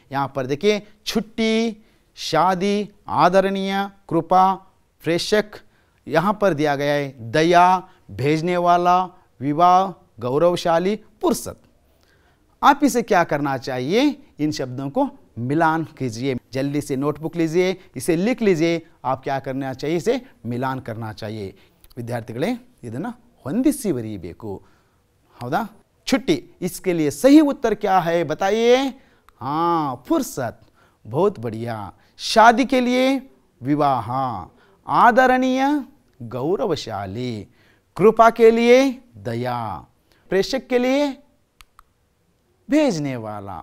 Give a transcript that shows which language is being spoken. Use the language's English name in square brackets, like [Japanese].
[Hindi] यहाँ पर देखिए छुट्टी, शादी, आदरणीय, कृपा, प्रेषक, यहाँ पर दिया गया है दया, भेजने वाला, विवाह, गौरवशाली, फुर्सत। आप इसे क्या करना चाहिए, इन शब्दों को मिलान कीजिए। जल्दी से नोटबुक लीजिए, इसे लिख लीजिए। आप क्या करना चाहिए, इसे मिलान करना चाहिए। [Kannada] ವಿದ್ಯಾರ್ಥಿಗಳೇ ಇದನ್ನು ಹೊಂದಿಸಿ ಬರೆಯಬೇಕು, ಹೌದಾ? [Hindi] छुट्टी, इसके लिए सही उत्तर क्या है बताइए? हाँ, फुर्सत। बहुत बढ़िया। शादी के लिए विवाह, आदरणीय गौरवशाली, कृपा के लिए दया, प्रेषक के लिए भेजने वाला।